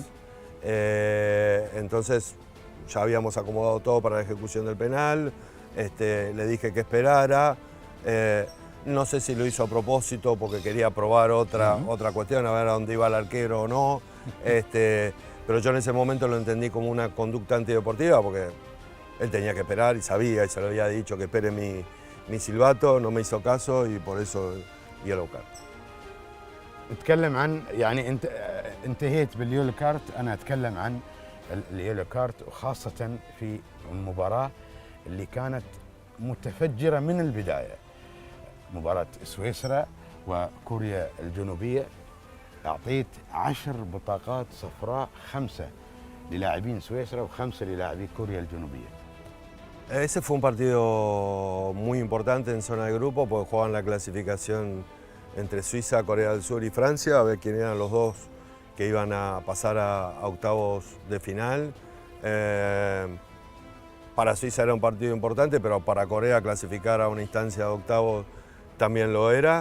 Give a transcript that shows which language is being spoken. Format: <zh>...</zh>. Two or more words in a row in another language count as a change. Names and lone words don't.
<es>Entonces ya habíamos acomodado todo para la ejecución del penal, le dije que esperara, no sé si lo hizo a propósito porque quería probar otra cuestión, a ver a dónde iba el arquero o no, pero yo en ese momento lo entendí como una conducta antideportiva porque él tenía que esperar y sabía, y se lo había dicho que espere mi silbato, no me hizo caso y por eso</es> <en>yellow card.</en> <ar>نتكلم عن يعني انت انتهيت باليولو كارت، انا اتكلم عن اليولو كارت، وخاصة في المباراة اللي كانت متفجرة من البداية، مباراة سويسرا وكوريا الجنوبية. اعطيت 10 بطاقات صفراء، 5 للاعبين سويسرا و5 للاعبي كوريا الجنوبية.</ar> <es>Ese fue un partido muy importante en zona de grupo porque jugaban la clasificación entre Suiza, Corea del Sur y Francia, a ver quién eran los dos que iban a pasar a octavos de final. Para Suiza era un partido importante, pero para Corea clasificar a una instancia de octavos también lo era.</es>